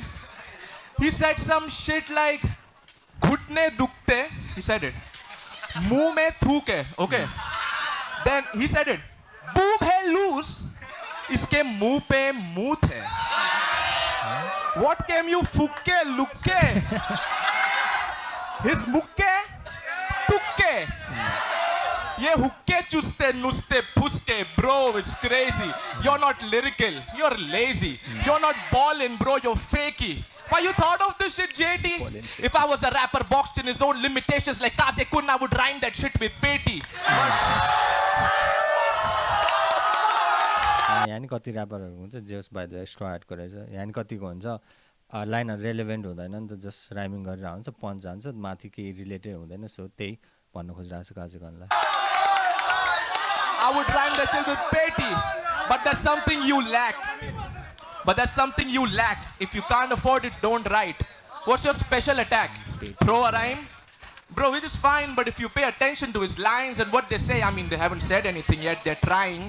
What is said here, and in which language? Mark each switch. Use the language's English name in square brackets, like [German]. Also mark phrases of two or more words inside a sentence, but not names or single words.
[English] He said some shit like, [Hindi] "Ghutne dukte." [English] He said it. [Hindi] "Muh mein thooke." [English] Okay. Then he said it. [Hindi] "Boob hai loose." Iske muh pe mooth hai. [English] What came you fukke lukke? His mukke tukke. [Hindi] Ye hukke chuste nuste puske, [English] bro, it's crazy. You're not lyrical, you're lazy. You're not ballin', bro, you're fakey. Why you thought of this shit, JT? If I was a rapper boxed in his own limitations like Kazekun, I would rhyme that shit with Peti. [Nepali] यहाँ नि कति ऱ्यापरहरू हुन्छ [English] just by the extra add [Nepali] गरेछ. यहाँ नि कतिको हुन्छ लाइनहरू रेलेभेन्ट हुँदैन नि त, [English] just rhyming [Nepali] गरेर हुन्छ, पन्च जान्छ, माथि केही रिलेटेड हुँदैन. सो त्यही भन्न खोजिरहेको छु काजीकुनलाई. [English] I would rhyme that shit with Peti, but there's something you lack. If you can't afford it, don't write. What's your special attack? Throw a rhyme? Bro, it is fine, but if you pay attention to his lines and what they say, I mean, they haven't said anything yet, they're trying.